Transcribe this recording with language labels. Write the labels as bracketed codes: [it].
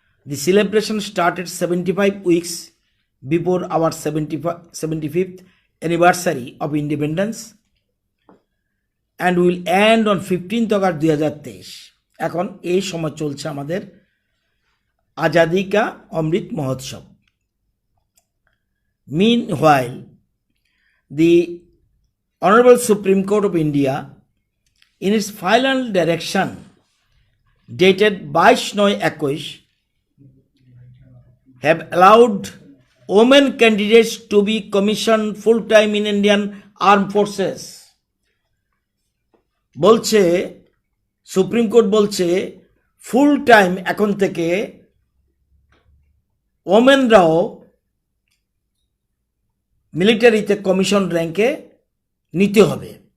[en] The celebration started 75 weeks before our 75th anniversary of independence and will end on 15th August 2023। [bn] এখন এই সময় চলছে আমাদের আজাদি কা Amrit Mahotsav. [en] Meanwhile, the Honorable Supreme Court of India, in its final direction dated 22/9/21, have allowed women candidates to be commissioned full-time in Indian Armed Forces। [bn] বলছে supreme court বলছে full time এখন থেকে ওমেনরাও মিলিটারিতে কমিশন র্যাঙ্কে নিতে হবে।